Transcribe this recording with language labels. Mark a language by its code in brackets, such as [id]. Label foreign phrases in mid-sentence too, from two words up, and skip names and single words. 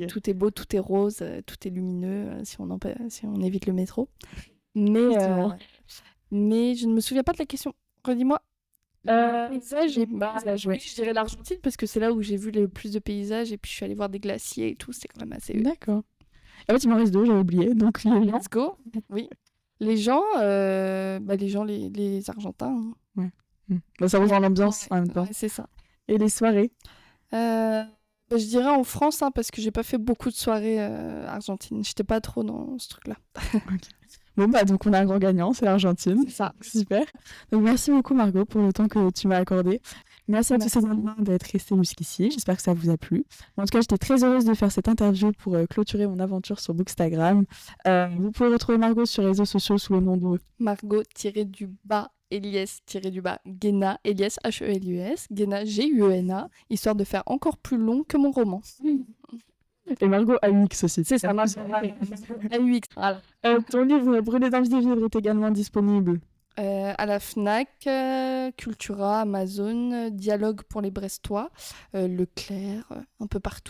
[fr] où tout est beau, tout est rose, tout est lumineux, si on évite le métro. Mais je ne me souviens pas de la question. Redis-moi. Paysage, je dirais l'Argentine, parce que c'est là où j'ai vu le plus de paysages, et puis je suis allée voir des glaciers et tout, c'était quand même assez... D'accord. En fait, il m'en reste 2, j'avais oublié. Donc, [en] let's go. [fr] Oui. Les gens, les Argentins. Hein. Ouais. Ça rejoint l'ambiance en même temps. Ouais, c'est ça. Et les soirées? Je dirais en France, parce que j'ai pas fait beaucoup de soirées argentines. J'étais pas trop dans ce truc-là. Okay. Bon, donc on a un grand gagnant, c'est l'Argentine. C'est ça. Super. Donc merci beaucoup Margot pour le temps que tu m'as accordé. Merci à tous ces enfants d'être restés jusqu'ici. J'espère que ça vous a plu. En tout cas, j'étais très heureuse de faire cette interview pour clôturer mon aventure sur Bookstagram. Vous pouvez retrouver Margot sur les réseaux sociaux sous le nom de Margot-Eliès Guena, Eliès H-E-L-U-S, Guena G-U-E-N-A, histoire de faire encore plus long que mon roman. Et Margot AUX aussi. C'est ça, AUX. Voilà. Ton livre Brûler d'envie de vivre est également disponible À la Fnac, Cultura, Amazon, Dialogue pour les Brestois, Leclerc, un peu partout.